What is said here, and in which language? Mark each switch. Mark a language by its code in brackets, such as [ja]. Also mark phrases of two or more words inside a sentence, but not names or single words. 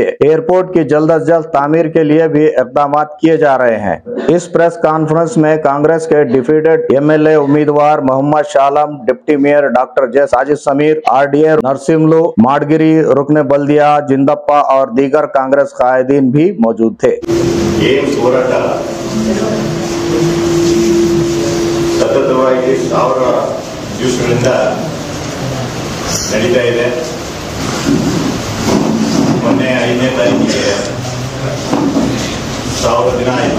[ur] ایئرپورٹ کی جلد از جلد تعمیر کے لیے بھی اقدام کیے جا رہے ہیں. اس [en] press conference [ur] میں کانگریس کے [en] defeated MLA [ur] امیدوار محمد شالم، ڈپٹی میئر ڈاکٹر جے ساجد سمیر، RDA نرسملو، ماڈگیری، رکن بلدیہ جنداپا اور دیگر کانگریس قائدین بھی موجود تھے. [kn] ಸತತವಾಗಿ 1000 ದಿವಸಗಳಿಂದ ನಡೀತಾ ಇದೆ। ಮೊನ್ನೆ 5ನೇ ತಾರೀಕಿಗೆ 1000 ದಿನ ಆಯಿತು।